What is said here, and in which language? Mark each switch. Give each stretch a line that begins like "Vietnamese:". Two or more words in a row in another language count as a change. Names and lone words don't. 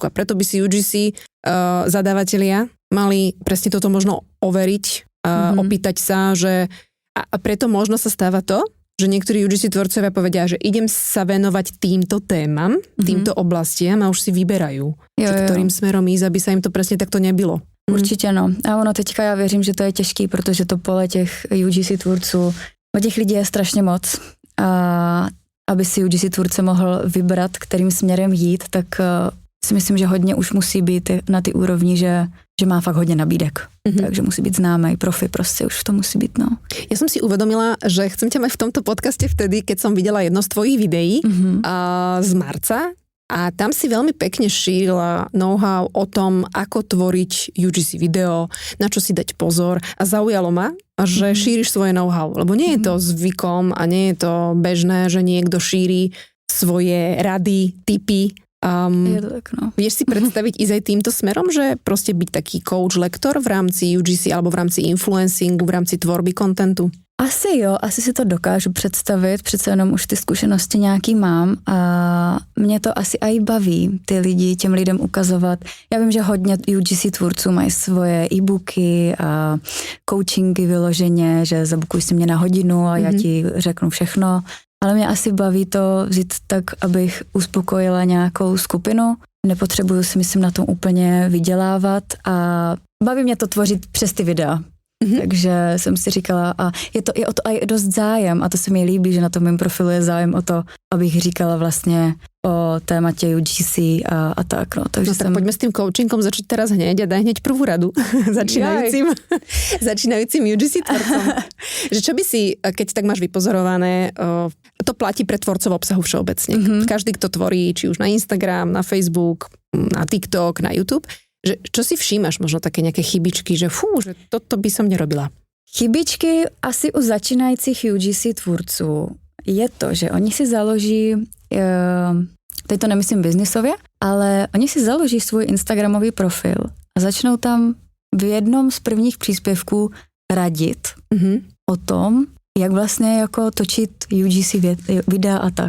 Slovak: A preto by si UGC zadávatelia mali presne toto možno overiť, opýtať sa, že a preto možno sa stáva to, že niektorí UGC tvorcovia povedia, že idem sa venovať týmto témam, týmto oblastiam a už si vyberajú, ktorým smerom ísť, aby sa im to presne takto nebylo.
Czech: Určitě no. A ono teďka já věřím, že to je těžký, protože to pole těch UGC tvůrců, těch lidí je strašně moc. A aby si UGC tvůrce mohl vybrat, kterým směrem jít, tak si myslím, že hodně už musí být na ty úrovni, že má fakt hodně nabídek. Takže musí být známej, profi, prostě už to musí být, no.
Slovak: Ja som si uvedomila, že chcem ťa mať v tomto podcaste vtedy, keď som videla jedno z tvojich videí z marca a tam si veľmi pekne šírila know-how o tom, ako tvoriť UGC video, na čo si dať pozor a zaujalo ma, že šíriš svoje know-how, lebo nie je to zvykom a nie je to bežné, že niekto šíri svoje rady, tipy Je to tak, no. Vieš si predstaviť ísť aj týmto smerom, že proste byť taký coach, lektor v rámci UGC alebo v rámci influencingu, v rámci tvorby kontentu?
Czech: Asi jo, asi si to dokážu představit, přece jenom už ty zkušenosti nějaký mám a mě to asi aj baví ty lidi, těm lidem ukazovat. Já vím, že hodně UGC tvůrců mají svoje e-booky a coachingy vyloženě, že zabukuj si mě na hodinu a já ti řeknu všechno, ale mě asi baví to vzít tak, abych uspokojila nějakou skupinu. Nepotřebuju si myslím na tom úplně vydělávat a baví mě to tvořit přes ty videa. Takže jsem si říkala, a je o to aj dost zájem a to se mi líbí, že na tom mém profilu je zájem o to, abych říkala vlastně o tématě UGC a tak. No, takže
Slovak: tak poďme s tým coachingom začať teraz hneď a daj hneď prvú radu začínajúcim UGC tvorcom. Že čo by si, keď tak máš vypozorované, to platí pre tvorcov obsahu všeobecne. Každý, kto tvorí, či už na Instagram, na Facebook, na TikTok, na YouTube, že čo si všímaš, možno také nejaké chybičky, že že toto by som nerobila?
Czech: Chybičky asi u začínajících UGC tvůrců je to, že oni si založí, teď to nemyslím biznisově, ale oni si založí svůj Instagramový profil a začnou tam v jednom z prvních příspěvků radit o tom, jak vlastně jako točit UGC videa a tak.